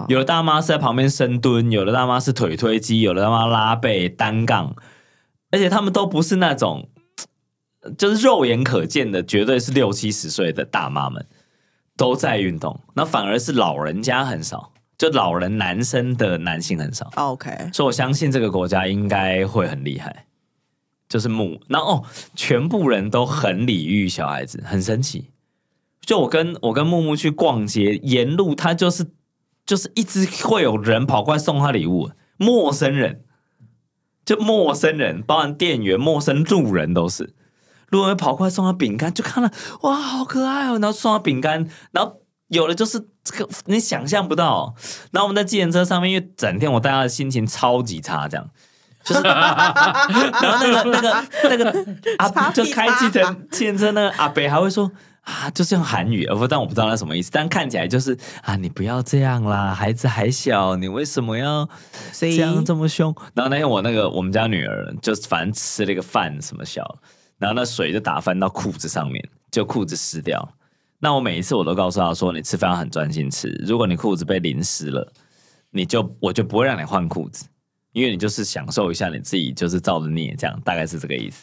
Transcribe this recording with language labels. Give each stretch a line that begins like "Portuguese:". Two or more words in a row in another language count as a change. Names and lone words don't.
Chinese: 有的大媽是在旁邊深蹲，有的大媽是腿推機，有的大媽拉背、單槓，而且他們都不是那種就是肉眼可見的，絕對是60-70歲的大媽們都在運動，那反而是老人家很少。就老人男生的男性很少，OK，所以我相信這個國家應該會很厲害。就是然後全部人都很禮遇小孩子，很神奇。就我跟木木去逛街，沿路他就是一直會有人跑過來送他禮物，陌生人，包含店員、陌生路人都是，路人會跑過來送他餅乾，就看了哇，好可愛哦，然後送他餅乾，然後。有的就是這個你想象不到，然後我們在計程車上面，因為整天我帶他的心情超級差，這樣就是，然後那個阿就開計程車那個阿伯還會說啊，就是用韓語，但我不知道那什麼意思，但看起來就是啊，你不要這樣啦，孩子還小，你為什麼要這樣這麼兇？然後那天我們家女兒就反正吃了一個飯什麼小，然後那水就打翻到褲子上面，就褲子濕掉。那我每一次我都告訴他說，你吃飯要很專心吃，如果你褲子被淋濕了，我就不會讓你換褲子，因為你就是享受一下你自己就是造的孽，這樣大概是這個意思。